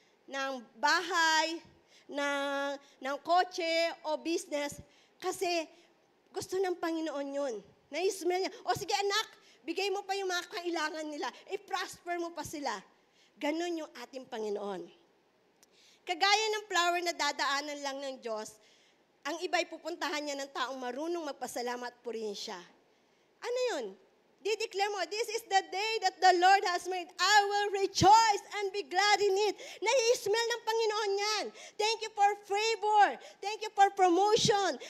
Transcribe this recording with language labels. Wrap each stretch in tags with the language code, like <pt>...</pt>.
<tl>Ng bahay, ng kotse o business. Kasi gusto ng Panginoon yun. Na-smell niya. O sige anak, bigay mo pa yung mga kailangan nila. I-prosper mo pa sila. Ganon yung ating Panginoon. Kagaya ng flower na dadaanan lang ng Diyos, ang iba'y pupuntahan niya ng taong marunong magpasalamat po rin siya. Ano yun? Dideclare mo,</tl> <en>this is the day that the Lord has made. I will rejoice and be glad in it.</en> <tl>Nai-smell ng Panginoon yan.</tl> <en>Thank you for favor. Thank you for promotion.</en>